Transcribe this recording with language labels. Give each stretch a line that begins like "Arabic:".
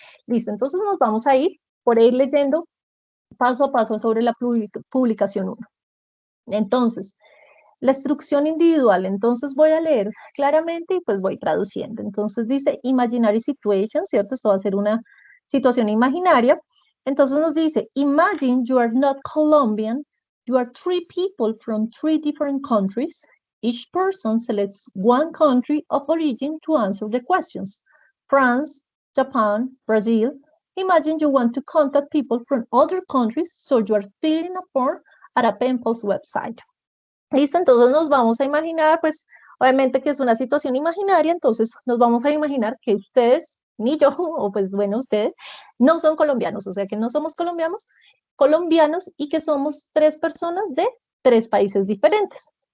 Spanish: Listo, entonces nos vamos a ir por ir leyendo paso a paso sobre la publicación 1. Entonces, la instrucción individual, entonces voy a leer claramente y pues voy traduciendo. Entonces dice imaginary situation, ¿cierto? Esto va a ser una situación imaginaria.
English: Entonces nos dice, imagine you are not Colombian, you are 3 people from 3 different countries. Each person selects one country of origin to answer the questions. France, Japan, Brazil. Imagine you want to contact people from other countries, so you are filling a form at a pen pals website.
Spanish: Listo, entonces nos vamos a imaginar, pues obviamente que es una situación imaginaria, entonces nos vamos a imaginar que ustedes, ni yo, o pues bueno, ustedes, no son colombianos, o sea que no somos colombianos y que somos 3 personas de 3 países diferentes.